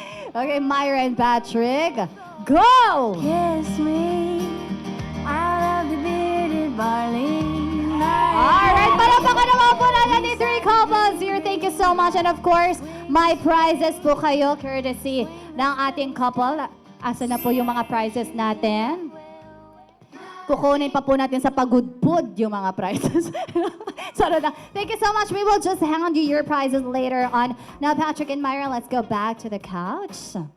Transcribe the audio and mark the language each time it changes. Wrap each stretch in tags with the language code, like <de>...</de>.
<en>Okay, Myra and Patrick, go! Kiss me, I love the bearded barley nightly. Alright,</en> <tl>palakpakan naman po natin</tl> <en>the 3 couples here. Thank you so much. And of course, my prizes</en> <tl>po kayo,</tl> <en>courtesy</en> <tl>ng ating</tl> <en>couple.</en> <tl>Asa na po yung mga prizes natin? Kukunin pa po natin sa pagudpud yung mga prizes.</tl> <en>Sorry na. Thank you so much. We will just hand you your prizes later on. Now, Patrick and Myra, let's go back to the couch.</en>